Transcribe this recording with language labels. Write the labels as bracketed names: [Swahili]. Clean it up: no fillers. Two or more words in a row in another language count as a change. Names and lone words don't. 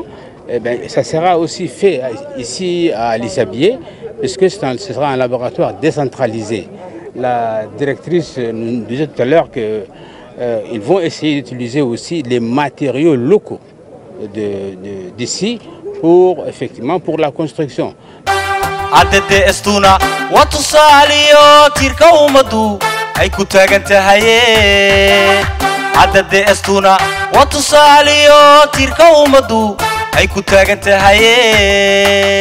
[French] Eh bien, ça sera aussi fait ici à Ali Sabiix, puisque ce sera un laboratoire décentralisé. La directrice nous disait tout à l'heure qu'ils vont essayer d'utiliser aussi les matériaux locaux d'ici effectivement pour la construction. [Somali] ADDS-tuna waa tusaaliyo tiirka ummadu ay ku taagan tahay. ADDS-tuna waa tusaaliyo tiirka ummadu ay ku taagan tahay.